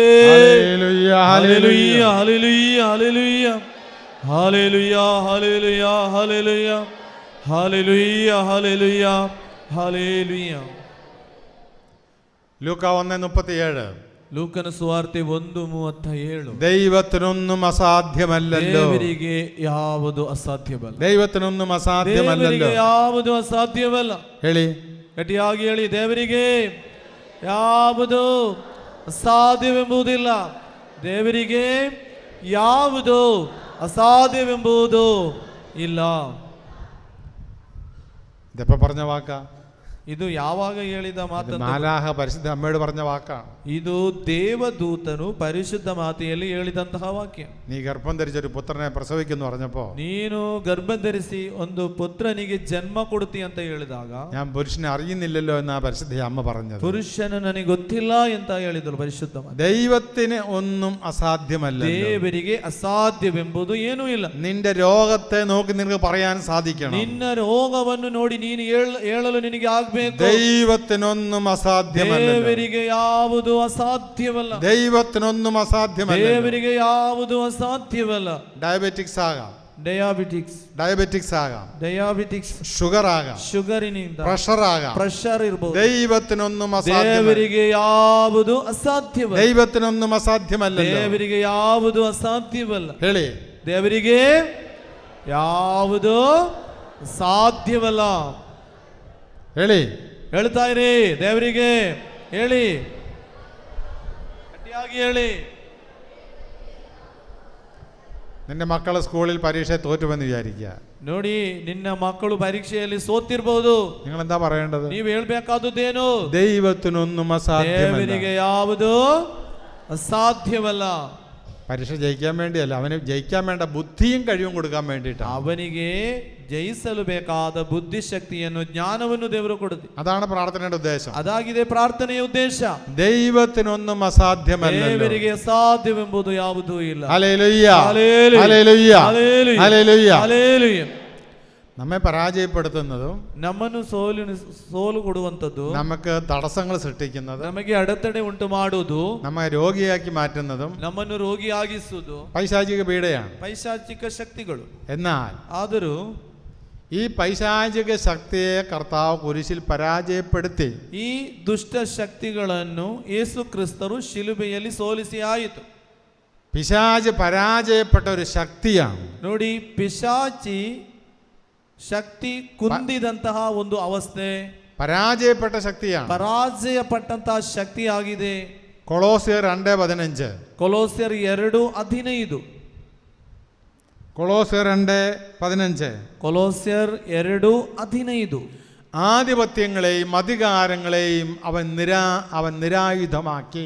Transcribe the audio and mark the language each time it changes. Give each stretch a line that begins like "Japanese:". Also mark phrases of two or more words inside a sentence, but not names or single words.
Malayalam: ഹല്ലേലൂയ,
Kannada: ಹಾಲೆಲೂಯ, ಹಾಲೆಲೂಯ, ಹಾಲೆಲೂಯ, ಹಾಲೆಲೂಯ, ಹಾಲೆಲೂಯ, ಹಾಲೆಲೂಯ, ಹಾಲೆಲೂಯ, ಹಾಲೆಲೂಯ, ಹಾಲೆಲೂಯ.
Malayalam: ലൂക്ക 1:37.
Kannada: ಲೂಕನ ಸುವಾರ್ತೆ 1:37.
Malayalam: ദൈവത്തിനൊന്നും അസാധ്യമല്ലല്ലോ,
Kannada: ದೇವರಿಗೆ ಯಾವುದು ಅಸಾಧ್ಯವಲ್ಲ,
Malayalam: ദൈവത്തിനൊന്നും അസാധ്യമല്ലല്ലോ.
Kannada: ದೇವರಿಗೆ ಯಾವುದು ಅಸಾಧ್ಯವಲ್ಲ. ಹೇಳಿ, ಗಟ್ಟಿಯಾಗಿ ಹೇಳಿ, ದೇವರಿಗೆ ಯಾವುದು ಅಸಾಧ್ಯವೆಂಬುದಿಲ್ಲ. ದೇವರಿಗೆ ಯಾವುದು ಅಸಾಧ್ಯವೆಂಬುದು ಇಲ್ಲ.
Malayalam: ഇതെപ്പോ പറഞ്ഞ വാക്കാ?
Kannada: ಇದು ಯಾವಾಗ ಹೇಳಿದ ಮಾತು?
Malayalam: മാലാഹ പരിശുദ്ധ അമ്മയോട് പറഞ്ഞ വാക്കാണ്.
Kannada: ಇದು ದೇವದೂತನು ಪರಿಶುದ್ಧ ಮಾತೆಯಲ್ಲಿ ಹೇಳಿದಂತಹ ವಾಕ್ಯ.
Malayalam: നീ ഗർഭം ധരിച്ചൊരു പുത്രനെ പ്രസവിക്കുന്നു പറഞ്ഞപ്പോ,
Kannada: ನೀನು ಗರ್ಭ ಧರಿಸಿ ಒಂದು ಪುತ್ರನಿಗೆ ಜನ್ಮ ಕೊಡ್ತಿ ಅಂತ ಹೇಳಿದಾಗ,
Malayalam: ഞാൻ പുരുഷനെ അറിയുന്നില്ലല്ലോ എന്നാ പരിശുദ്ധ അമ്മ പറഞ്ഞത്.
Kannada: ಪುರುಷನ ನನಗೆ ಗೊತ್ತಿಲ್ಲ ಅಂತ ಹೇಳಿದ್ರು ಪರಿಶುದ್ಧ ಮಾತೆ.
Malayalam: ദൈവത്തിന് ഒന്നും അസാധ്യമല്ല.
Kannada: ದೇವರಿಗೆ ಅಸಾಧ್ಯವೆಂಬುದು ಏನೂ ಇಲ್ಲ.
Malayalam: നിന്റെ രോഗത്തെ നോക്കി നിനക്ക് പറയാൻ സാധിക്കണം,
Kannada: ನಿನ್ನ ರೋಗವನ್ನು ನೋಡಿ ನೀನು ಹೇಳಲು ನಿನಗೆ ಆಗ್ಬೇಕು,
Malayalam: ദൈവത്തിനൊന്നും അസാധ്യമല്ല.
Kannada: ದೇವರಿಗೆ ಯಾವುದು ಅಸಾಧ್ಯವಲ್ಲ,
Malayalam: ദൈവത്തിനൊന്നും അസാധ്യമല്ല.
Kannada: ದೇವರಿಗೆ ಯಾವುದು ಅಸಾಧ್ಯವಲ್ಲ.
Malayalam: ഡയബറ്റിക്സ് ആകാം,
Kannada: ಡಯಾಬಿಟಿಕ್ಸ್
Malayalam: ആകാം,
Kannada: ಡಯಾಬಿಟಿಕ್ಸ್,
Malayalam: ഷുഗർ ആകാം,
Kannada: ಶುಗರಿನಿಂದ
Malayalam: പ്രഷർ ആകാം,
Kannada: ಪ್ರೆಷರ್ ಇರಬಹುದು.
Malayalam: ദൈവത്തിനൊന്നും അസാധ്യമല്ല.
Kannada: ದೇವರಿಗೆ ಯಾವುದು ಅಸಾಧ್ಯವಲ್ಲ,
Malayalam: ദൈവത്തിനൊന്നും അസാധ്യമല്ല.
Kannada: ದೇವರಿಗೆ ಯಾವುದು ಅಸಾಧ್ಯವಲ್ಲ. ಹೇಳಿ, ದೇವರಿಗೆ ಯಾವುದು ಸಾಧ್ಯವಲ್ಲ. ಹೇಳಿ, ಹೇಳ್ತಾ ಇರಿ, ದೇವರಿಗೆ ಹೇಳಿ, ಗಟ್ಟಿಯಾಗಿ ಹೇಳಿ.
Malayalam: നിന്റെ മക്കളെ സ്കൂളിൽ പരീക്ഷ തോറ്റുവെന്ന് വിചാരിക്കുക.
Kannada: ನೋಡಿ, ನಿನ್ನ ಮಕ್ಕಳು ಪರೀಕ್ಷೆಯಲ್ಲಿ ಸೋತಿರ್ಬಹುದು.
Malayalam: നിങ്ങൾ എന്താ പറയേണ്ടത്?
Kannada: ನೀವು ಹೇಳ್ಬೇಕಾದದ್ದೇನು?
Malayalam: ദൈവത്തിനൊന്നും അസാധ്യമല്ല.
Kannada: ದೇವರಿಗೆ ಯಾವುದು ಅಸಾಧ್ಯವಲ್ಲ.
Malayalam: പരീക്ഷ ജയിക്കാൻ വേണ്ടിയല്ല, അവന് ജയിക്കാൻ വേണ്ട ബുദ്ധിയും കഴിവും കൊടുക്കാൻ വേണ്ടിയിട്ടാണ്.
Kannada: ಅವನಿಗೆ ಜಯಿಸಲು ಬೇಕಾದ ಬುದ್ಧಿಶಕ್ತಿಯನ್ನು, ಜ್ಞಾನವನ್ನು ದೇವರು ಕೊಡುತ್ತೆ.
Malayalam: അതാണ് പ്രാർത്ഥനയുടെ ഉദ്ദേശം.
Kannada: ಅದಾಗಿದೆ ಪ್ರಾರ್ಥನೆಯ ಉದ್ದೇಶ.
Malayalam: ദൈവത്തിനൊന്നും അസാധ്യമല്ല.
Kannada: ದೇವರಿಗೆ ಅಸಾಧ್ಯವೆಂಬುದು ಯಾವುದೂ ಇಲ್ಲ.
Malayalam: ഹല്ലേലൂയ, ഹല്ലേലൂയ, ഹല്ലേലൂയ, ഹല്ലേലൂയ, ഹല്ലേലൂയ. ഹല്ലേലൂയ. നമ്മെ പരാജയപ്പെടുത്തുന്നതും
Kannada: ನಮ್ಮನ್ನು ಸೋಲು ಕೊಡುವಂಥದ್ದು,
Malayalam: നമുക്ക് തടസ്സങ്ങൾ സൃഷ്ടിക്കുന്നതും
Kannada: ನಮಗೆ ಅಡೆತಡೆ ಉಂಟು ಮಾಡುವುದು,
Malayalam: നമ്മെ രോഗിയാക്കി മാറ്റുന്നതും
Kannada: ನಮ್ಮನ್ನು ರೋಗಿಯಾಗಿಸುವುದು
Malayalam: പൈശാചിക പീഡയാണ്.
Kannada: ಪೈಶಾಚಿಕ ಶಕ್ತಿಗಳು.
Malayalam: എന്നാൽ
Kannada: ಆದರೂ
Malayalam: ഈ പൈശാചിക ശക്തിയെ കർത്താവ് കുരിശിൽ പരാജയപ്പെടുത്തി.
Kannada: ಈ ದುಷ್ಟ ಶಕ್ತಿಗಳನ್ನು ಯೇಸು ಕ್ರಿಸ್ತರು ಶಿಲುಬೆಯಲ್ಲಿ ಸೋಲಿಸಿ ಆಯಿತು.
Malayalam: പിശാച് പരാജയപ്പെട്ട ഒരു ശക്തിയാണ്.
Kannada: ನೋಡಿ, ಪಿಶಾಚಿ ಶಕ್ತಿ ಕುಂದಿದಂತಹ ಒಂದು ಅವಸ್ಥೆ,
Malayalam: പരാജയപ്പെട്ട ശക്തിയാണ്.
Kannada: ಪರಾಜಯಪಟ್ಟಂತಹ ಶಕ್ತಿ ಆಗಿದೆ.
Malayalam: കൊളോസ്യർ 2:15.
Kannada: ಕೊಲೋಸ್ಯರ್ 2:15.
Malayalam: കൊളോസ്യർ 2:15.
Kannada: ಕೊಲೋಸ್ಯರ್ 2:15.
Malayalam: ആധിപത്യങ്ങളെയും അധികാരങ്ങളെയും അവൻ നിരായുധമാക്കി.